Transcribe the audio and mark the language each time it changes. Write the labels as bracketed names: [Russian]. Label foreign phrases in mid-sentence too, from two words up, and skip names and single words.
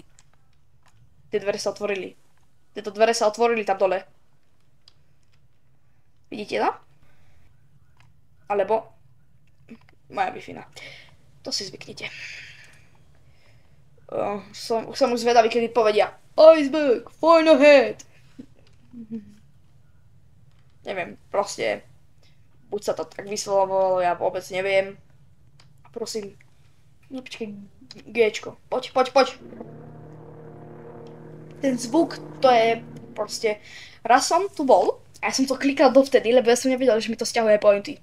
[Slovak] Tie dvere sa otvorili. Tieto dvere sa otvorili tam dole. Vidíte to? Alebo moja Wi-Fi. To si zvyknite. Som už zvedavý, kedy povedia [English] Iceberg, find ahead. [Slovak] Neviem, proste buď sa to tak vyslovovalo, ja vôbec neviem. Prosím, nepočkaj, Gčko, poď. Ten zvuk, to je proste, raz som tu bol a ja som to klikal dovtedy, lebo ja som nevedel, že mi to stiahuje pointy.